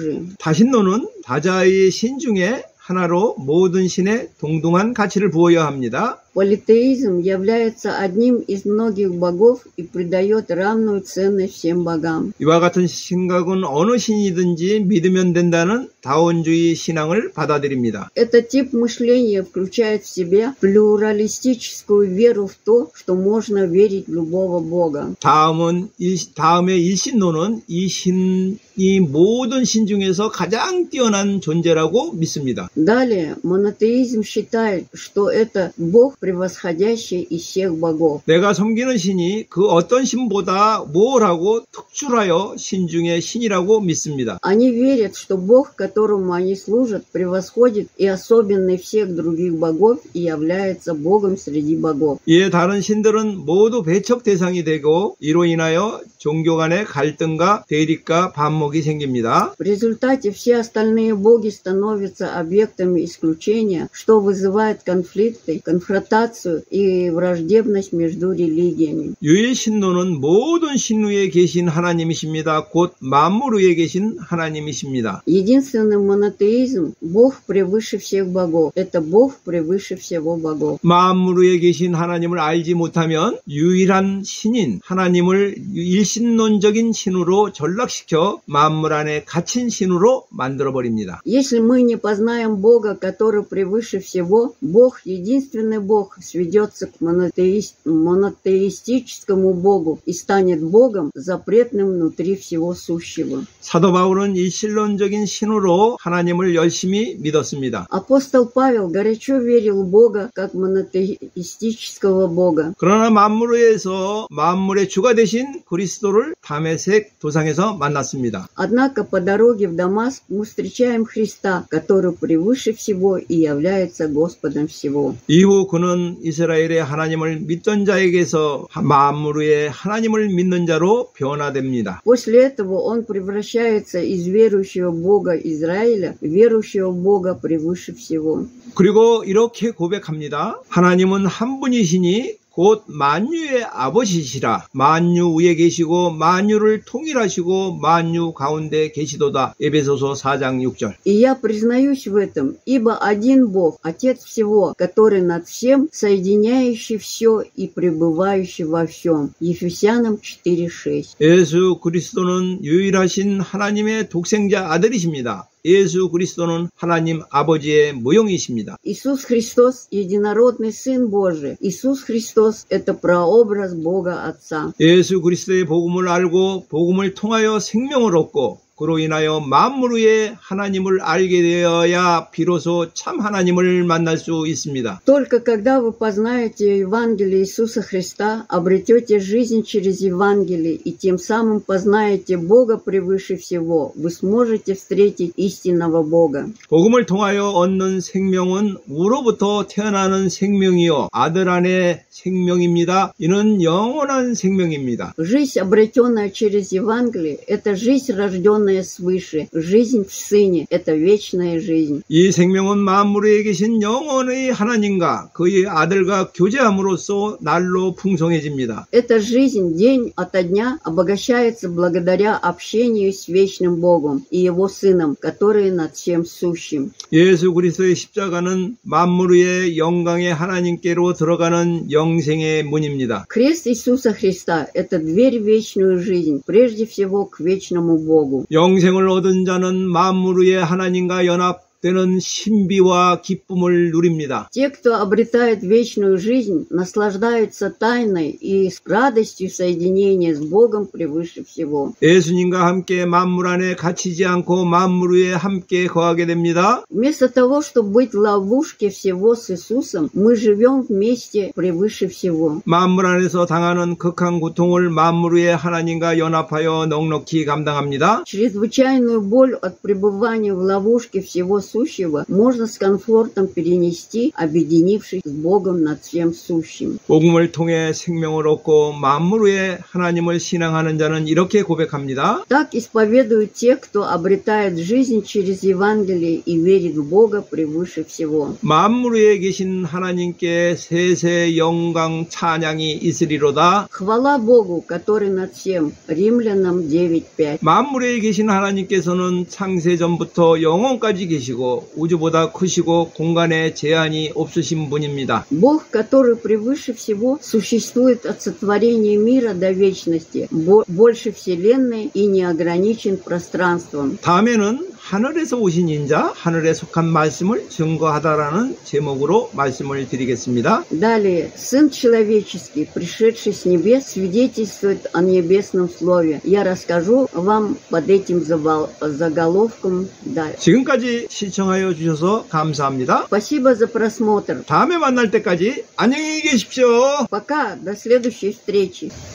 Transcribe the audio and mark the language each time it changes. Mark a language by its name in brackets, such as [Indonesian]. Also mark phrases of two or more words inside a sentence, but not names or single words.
[Korean] 다신론은 다자의 신 중에 하나로 모든 신에 동등한 가치를 부어야 합니다. [Russian] Политеизм является одним из многих богов и придает равную ценность всем богам. [Korean] 이와 같은 생각은 어느 신이든지 믿으면 된다는 다원주의 신앙을 받아들입니다. [Russian] Этот тип мышления включает в себя плюралистическую веру в то, что можно верить в любого бога. [Korean] 다음에 일신론은 이 신이 모든 신 중에서 가장 뛰어난 존재라고 믿습니다. [Russian] Далее, монотеизм считает, что это бог, превосходящий из всех богов. [Korean] 내가 섬기는 신이 그 어떤 신보다 뭐라고 특출하여 신 중에 신이라고 믿습니다. [Russian] Они верят, что бог, которому они служат, превосходит и особенный всех других богов и является богом среди богов. [Korean] 이에 다른 신들은 모두 배척 대상이 되고 이로 인하여 종교 간의 갈등과 대립과 반목이 생깁니다. [Russian] В результате все остальные боги становятся объектами исключения, что вызывает конфликты, конфронтацию и враждебность между религиями. [Korean] 유일신론은 모든 신 위에 계신 하나님이십니다. 곧 만물 위에 계신 하나님이십니다. [Russian] Единственный монотеизм – Бог превыше всех богов. Это Бог превыше всего богов. [Korean] 만물 위에 계신 하나님을 알지 못하면 유일한 신인 하나님을 일신론적인 신으로 전락시켜 만물 안에 갇힌 신으로 만들어버립니다. [Russian] Если мы не познаем Бога, который превыше всего, Бог, единственный Бог, сведется к монотеистическому Богу и станет Богом, запретным внутри всего сущего. [Korean] 사도 바울은 일신론적인 신으로 하나님을 열심히 믿었습니다. [Russian] Апостол Павел горячо верил в Бога как монотеистического Бога. [Korean] 그러나 만물에서 만물의 주가 되신 그리스도를 다메섹 도상에서 만났습니다. [Russian] Однако по дороге в Дамаск мы встречаем Христа, который превыше всего и является Господом всего. [Korean] 이후 그는 이스라엘의 하나님을 믿던 자에게서 만물 위에 하나님을 믿는 자로 변화됩니다. [Russian] После этого он превращается из верующего Бога Израиля в верующего Бога превыше всего. [Korean] 그리고 이렇게 고백합니다. 하나님은 한 분이시니 곧 만유의 아버지시라. 만유 위에 계시고 만유를 통일하시고 만유 가운데 계시도다. 에베소서 4장 6절. [Russian] И я признаюсь в этом, ибо один Бог, Отец всего, который над всем, соединяющий все и пребывающий во всем. Ефесянам 4:6. [Korean] 예수 그리스도는 유일하신 하나님의 독생자 아들이십니다. 예수 그리스도는 하나님 아버지의 모형이십니다. [Russian] Иисус Христос – единородный Сын Божий. Иисус Христос – это прообраз Бога Отца. [Korean] 예수 그리스도의 복음을 알고 복음을 통하여 생명을 얻고 그로 인하여 만물 위에 하나님을 알게 되어야 비로소 참 하나님을 만날 수 있습니다. [Russian] Только когда вы познаете Евангелие Иисуса Христа, обретете жизнь через Евангелие и тем самым познаете Бога превыше всего, вы сможете встретить истинного Бога. [Korean] 복음을 통하여 얻는 생명은 우로부터 태어나는 생명이요 아들 안의 생명입니다. 이는 영원한 생명입니다. [Russian] Жизнь, обретенная через Евангелие, это жизнь, рожденная свыше. Жизнь в Сыне – это вечная жизнь. [Korean] 이 생명은 만물에 계신 영원의 하나님과 그의 아들과 교제함으로써 날로 풍성해집니다. [Russian] Эта жизнь день ото дня обогащается благодаря общению с вечным Богом и Его Сыном, который над всем сущим. [Korean] 예수 그리스도의 십자가는 만물 위에 영광의 하나님께로 들어가는 영생의 문입니다. [Russian] Крест Иисуса Христа – это дверь в вечную жизнь, прежде всего к вечному Богу. [Korean] 영생을 얻은 자는 만물 위에 하나님과 연합되는 신비와 기쁨을 누립니다. [Russian] Те, кто обретает вечную жизнь, наслаждаются тайной и радостью соединения с Богом превыше всего. [Korean] 예수님과 함께 만물 안에 갇히지 않고 만물 위에 함께 거하게 됩니다. [Russian] Вместо того, чтобы быть в ловушке всего с Иисусом, мы живем вместе превыше всего. [Korean] 만물 안에서 당하는 극한 고통을 만물 위에 하나님과 연합하여 넉넉히 감당합니다. [Russian] Чрезвычайную боль от пребывания в ловушке всего сущего можно с комфортом перенести, объединившись с Богом над всем сущим. [Korean] 복음을 통해 생명을 얻고 만물 위에 하나님을 신앙하는 자는 이렇게 고백합니다. [Russian] Так исповедуют те, кто обретает жизнь через Евангелие и верит в Бога превыше всего. [Korean] 만물 위에 계신 하나님께 세세 영광 찬양이 있으리로다. [Russian] Хвала Богу, который над всем. Римлянам 9:5. [Korean] 만물 위에 계신 하나님께서는 창세 전부터 영원까지 계시고 아니고 우주보다 크시고 공간에 제한이 없으신 분입니다. [Russian] Бог, который превыше всего, существует от сотворения мира до вечности, больше Вселенной и не ограничен пространством. [Korean] 다음에는 하늘에서 오신 인자, 하늘에 속한 말씀을 증거하다라는 제목으로 말씀을 드리겠습니다. [Russian] Далее, Сын Человеческий, пришедший с небес, свидетельствует о небесном слове. Я расскажу вам под этим заголовком далее. [Korean] 지금까지 시청하여 주셔서 감사합니다. [Russian] Спасибо за просмотр. [Korean] 다음에 만날 때까지 안녕히 계십시오. [Russian] Пока, до следующей встречи.